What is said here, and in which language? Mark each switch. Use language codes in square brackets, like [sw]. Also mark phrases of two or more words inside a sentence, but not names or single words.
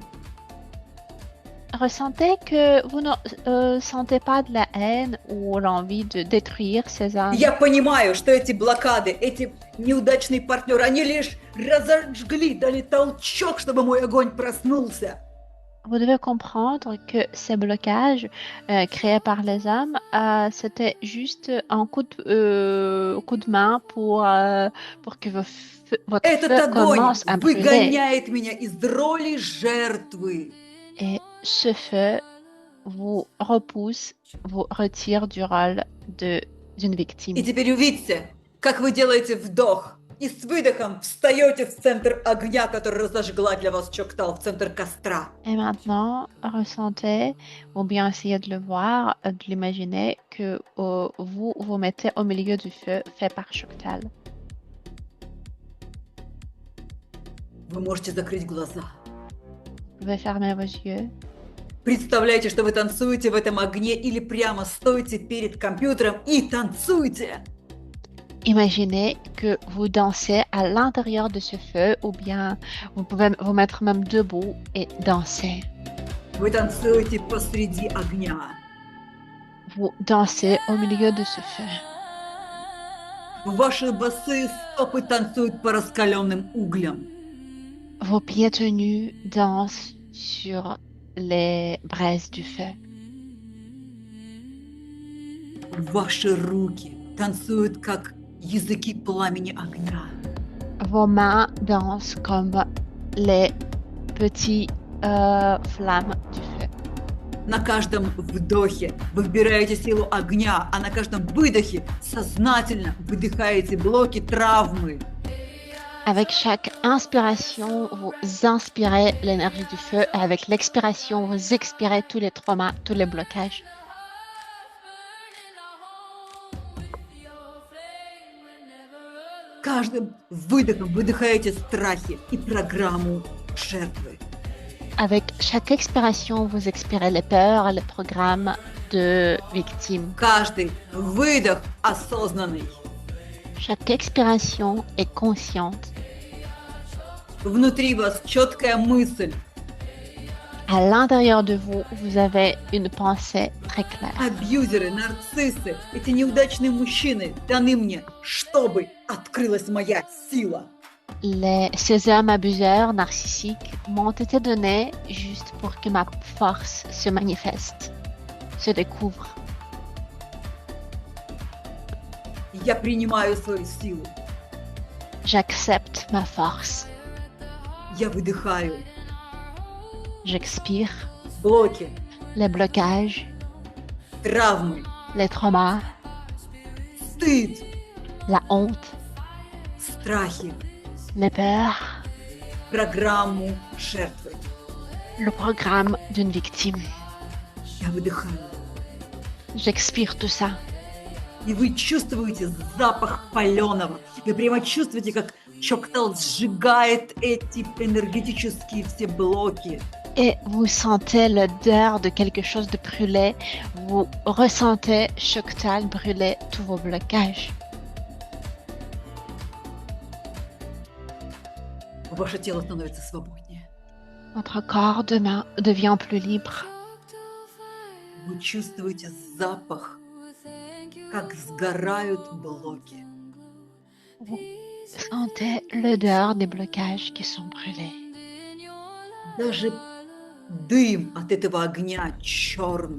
[fr] Ressentez que vous ne sentez pas de la haine ou l'envie de détruire ces hommes. [ru] Я понимаю, что эти блокады, эти неудачные партнеры, они лишь разожгли, дали толчок, чтобы мой огонь проснулся. [fr] Vous devez comprendre que ces blocages créés par les hommes, c'était juste un coup de main pour que votre [ru] Этот [fr] feu [ru] огонь [fr] commence à brûler. [ru] выгоняет меня из роли жертвы. [fr] Et ce feu vous repousse, vous retire du rôle d'une victime. [ru] И теперь увидьте, как вы делаете вдох. И с выдохом встаете в центр огня, который разожгла для вас Чоктал, в центр костра. [fr] Et maintenant, ressentez, ou bien essayez de le voir, de l'imaginer, que vous vous mettez au milieu du feu fait par Choctal. [ru] Вы можете закрыть глаза. [fr] Vous pouvez fermer vos yeux. [ru] Представляете, что вы танцуете в этом огне или прямо стоите перед компьютером и танцуете. [fr] Imaginez que vous dansez à l'intérieur de ce feu ou bien vous pouvez vous mettre même debout et danser. [ru] Вы танцуете посреди огня. [fr] Vous dansez au milieu de ce feu. [ru] Ваши босые стопы танцуют по раскаленным углям. [fr] Vos pieds tenus dansent sur les braises du feu. [ru] Ваши руки танцуют, как языки пламени огня. [fr] Vos mains dansent comme les petits flammes du feu. [ru] На каждом вдохе вы вбираете силу огня, а на каждом выдохе сознательно выдыхаете блоки травмы. [fr] Avec chaque inspiration, vous inspirez l'énergie du feu et avec l'expiration, vous expirez tous les traumas, tous les blocages. [ru] Каждым выдохом выдыхаете страхи и программу жертвы. [fr] Avec chaque expiration, vous expirez les peurs et les programmes de victimes. [ru] Каждый выдох осознанный. [fr] Chaque expiration est consciente. [ru] Внутри вас четкая мысль. [fr] À l'intérieur de vous, vous avez une pensée très claire. [ru] Абьюзеры, нарциссы, эти неудачные мужчины даны мне, чтобы открылась моя сила. [fr] Ces hommes abuseurs narcissiques m'ont été donnés juste pour que ma force se manifeste, se découvre. [ru] Я принимаю свою силу. [fr] J'accepte ma force. [ru] Я выдыхаю [fr] J'expire [ru] блоки, [fr] les blocages, [ru] травмы, [fr] les traumas, [ru] стыд, [fr] la honte, [ru] страхи, [fr] les peurs, [ru] программу жертвы. [fr] le programme d'une victime. [ru] Я выдыхаю. [fr] J'expire tout ça. [ru] И вы чувствуете запах паленого. Вы прямо чувствуете, как Чоктал сжигает эти энергетические все блоки. [fr] Et vous sentez l'odeur de quelque chose de brûlé. Vous ressentez Choctal brûler tous vos blocages. [ru] Ваше тело становится свободнее. [fr] Votre corps devient plus libre. [ru] Вы чувствуете запах, как сгорают блоки. [fr] Vous sentez l'odeur des blocages qui sont brûlés. [ru] Даже дым от этого огня черный.